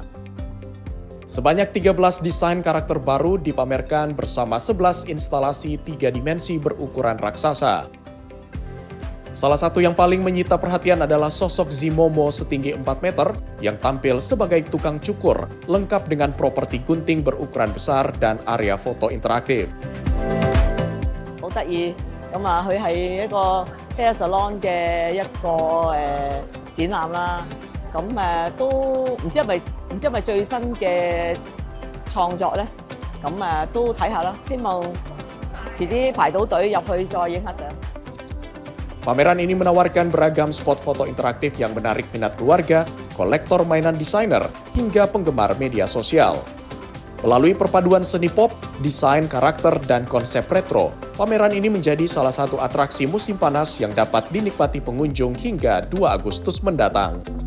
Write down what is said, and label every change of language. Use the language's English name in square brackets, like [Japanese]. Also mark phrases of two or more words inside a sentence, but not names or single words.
[Indonesian] Sebanyak 13 desain karakter baru dipamerkan bersama 11 instalasi 3 dimensi berukuran raksasa. Salah satu yang paling menyita perhatian adalah sosok Zimomo setinggi 4 meter yang tampil sebagai tukang cukur, lengkap dengan properti gunting berukuran besar dan area foto interaktif. [Cantonese] 好得意，咁啊，佢係一個 [English] hair salon [Cantonese] 嘅一個展覽啦。咁都唔知係咪最新嘅創作咧？咁都睇下啦，希望遲啲排到隊入去再影下相。 [Indonesian] Pameran ini menawarkan beragam spot foto interaktif yang menarik minat keluarga, kolektor mainan desainer, hingga penggemar media sosial. Melalui perpaduan seni pop, desain karakter, dan konsep retro, pameran ini menjadi salah satu atraksi musim panas yang dapat dinikmati pengunjung hingga 2 Agustus mendatang.